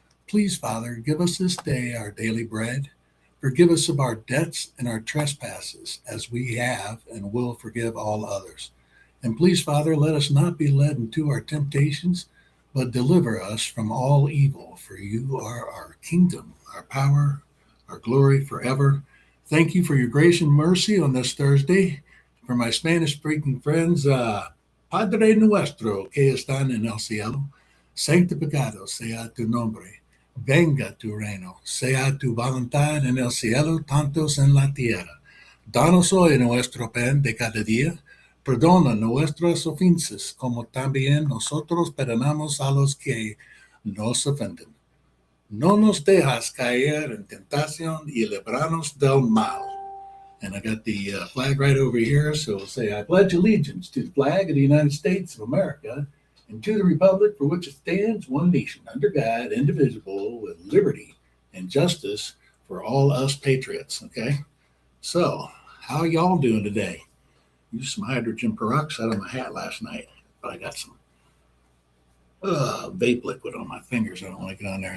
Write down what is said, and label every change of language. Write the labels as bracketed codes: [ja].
[en] Please, Father, give us this day our daily bread. Forgive us of our debts and our trespasses, as we have and will forgive all others. And please, Father, let us not be led into our temptations, but deliver us from all evil. For you are our kingdom, our power, our glory forever. Thank you for your grace and mercy on this Thursday. For my Spanish-speaking friends, [es] Padre nuestro que están en el cielo, santificado sea tu nombre. Venga tu reino, sea tu voluntad en el cielo, tantos en la tierra. Danos hoy nuestro pan de cada día. Perdona nuestras ofensas, como también nosotros perdonamos a los que nos ofenden. No nos dejas caer en tentación y libranos del mal. [en] And I got the flag right over here, so we'll say, I pledge allegiance to the flag of the United States of America and to the republic for which it stands, one nation, under God, indivisible, with liberty and justice for all us patriots, okay? So, how y'all doing today? Used some hydrogen peroxide on my hat last night, but I got some vape liquid on my fingers. I don't want to get on there.